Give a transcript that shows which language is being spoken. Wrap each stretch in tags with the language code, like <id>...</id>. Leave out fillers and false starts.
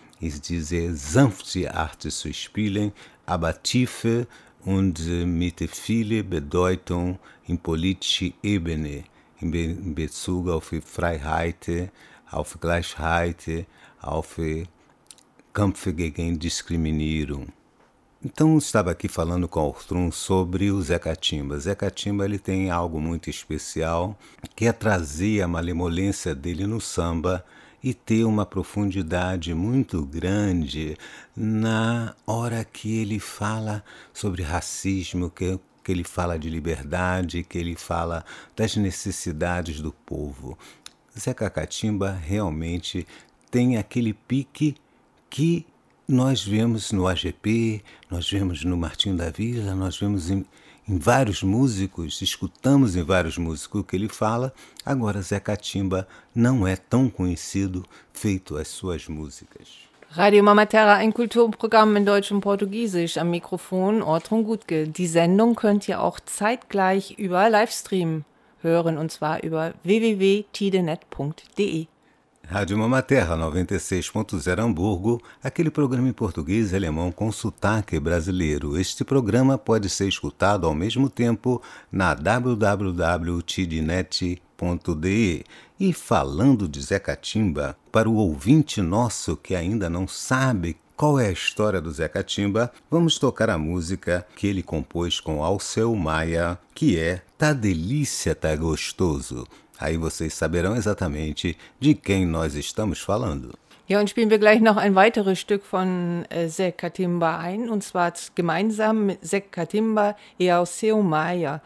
<de>Ist diese sanfte Art zu spielen, aber tiefe und mit viel Bedeutung in politischer Ebene, in Bezug auf Freiheit, auf Gleichheit, auf Kampf gegen Diskriminierung.</de> <pt>Então, estava aqui falando com o Ortrun sobre o Zé Catimba. Zé Catimba, ele tem algo muito especial, que é trazer a malemolência dele no samba e ter uma profundidade muito grande na hora que ele fala sobre racismo, que ele fala de liberdade, que ele fala das necessidades do povo. Zeca Catimba realmente tem aquele pique que nós vemos no AGP, nós vemos no Martinho da Vila, nós vemos em vários músicos, escutamos em vários músicos o que ele fala. Agora, Zé Catimba não é tão conhecido feito as suas músicas.</pt> <de>Rádio Mamaterra, ein Kulturprogramm in Deutsch und Portugiesisch, am Mikrofon Ortrun Gutke. Die Sendung könnt ihr auch zeitgleich über Livestream hören, und zwar über www.tidenet.de.</de> <pt>Rádio Mamaterra 96.0 Hamburgo, aquele programa em português e alemão com sotaque brasileiro. Este programa pode ser escutado ao mesmo tempo na www.tidnet.de. E falando de Zé Catimba, para o ouvinte nosso que ainda não sabe qual é a história do Zé Catimba, vamos tocar a música que ele compôs com Alceu Maia, que é Tá Delícia, Tá Gostoso. Aí vocês saberão exatamente de quem nós estamos falando.</pt> <de>Ja, und spielen wir gleich noch ein weiteres Stück von Zekatimba ein, und zwar gemeinsam mit Zekatimba e ao seu Maia.</de>